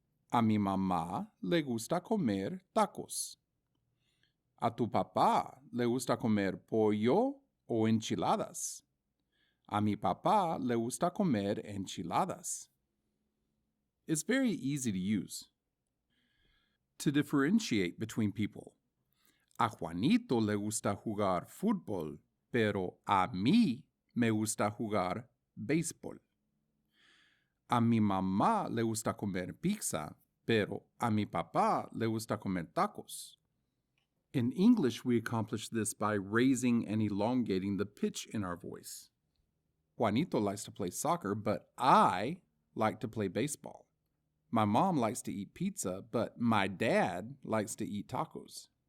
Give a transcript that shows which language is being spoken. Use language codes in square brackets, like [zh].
[es] A mi mamá le gusta comer tacos. ¿A tu papá le gusta comer pollo o enchiladas? A mi papá le gusta comer enchiladas. [en] It's very easy to use. To differentiate between people. [es] A Juanito le gusta jugar fútbol, pero a mí me gusta jugar béisbol. A mi mamá le gusta comer pizza, pero a mi papá le gusta comer tacos. [en] In English, we accomplish this by raising and elongating the pitch in our voice. Juanito likes to play soccer, but I like to play baseball. My mom likes to eat pizza, but my dad likes to eat tacos.